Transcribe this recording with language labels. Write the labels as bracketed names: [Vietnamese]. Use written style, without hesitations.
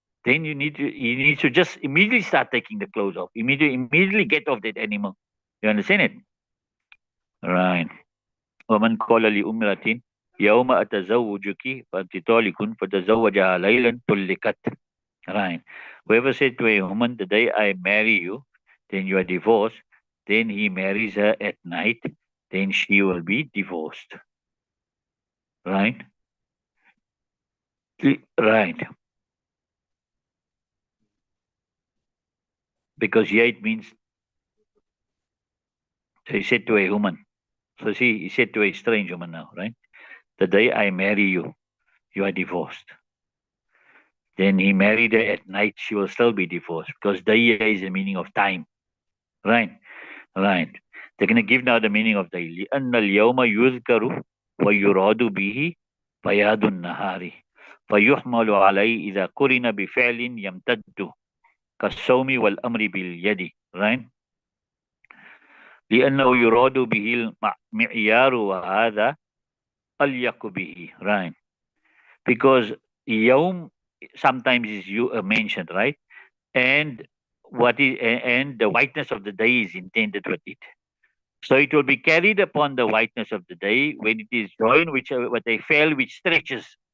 [English] Then you need to just immediately start taking the clothes off. Immediately get off that animal. You understand it? Right. [Arabic] ومن قال لأمرة يوم أتزوجك فأنت طالق فتزوجها ليلا طلقت. [English] Right. Whoever said to a woman, the day I marry you, then you are divorced, then he marries her at night, then she will be divorced. Right? Right. Because here it means, so he said to a woman. So see, he said to a strange woman now, right? The day I marry you, you are divorced. Then he married her at night, she will still be divorced, because daya is the meaning of time. Right? Right. They're going to give now the meaning of the [Arabic] لأن اليوم يذكر ويراد به بياض النهار فيحمل عليه إذا قرن بفعل يمتد كالصوم والأمر باليد. [English] Right? [Arabic] لأنه يراد به المعيار وهذا أليق به. [English] Right? Because يوم sometimes is mentioned, right? And the whiteness of the day is intended with it. So it will be carried upon the whiteness of the day when it is joined with a fail which stretches.